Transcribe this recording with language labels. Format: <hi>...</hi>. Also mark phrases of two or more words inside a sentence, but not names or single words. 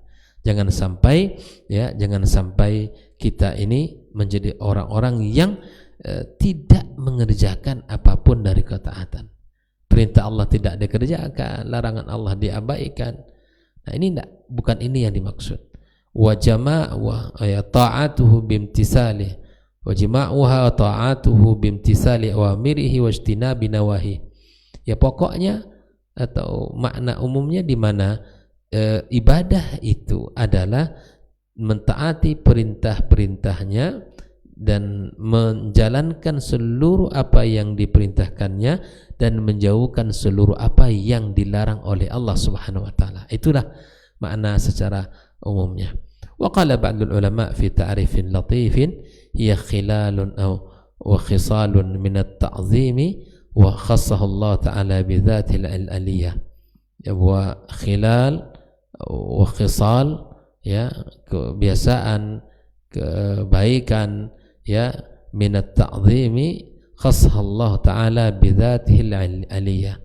<id>Jangan sampai, ya, jangan sampai kita ini menjadi orang-orang yang tidak mengerjakan apapun dari ketaatan. Perintah Allah tidak dikerjakan, larangan Allah diabaikan. Nah, ini bukan ini yang dimaksud.</id> <ar>وجماع يا طاعته بامتثاله وجماعها طاعته بامتثال أوامره واجتناب نواهي.</ar> <id>Ya, pokoknya atau makna umumnya di mana ibadah itu adalah mentaati perintah-perintahnya dan menjalankan seluruh apa yang diperintahkannya dan menjauhkan seluruh apa yang dilarang oleh Allah</id> <ar>سبحانه وتعالى.</ar> <id>Itulah makna secara umumnya.</id> <ar>وقال بعض العلماء في تعريف لطيف هي خلال وخصال من التعظيم وخصه الله تعالى بذات العلية. يا وخلال وخصال يا,</ar> <id>kebiasaan, kebaikan, ya,</id> <ar>من التعظيم خصه الله تعالى بذاته العلية.</ar>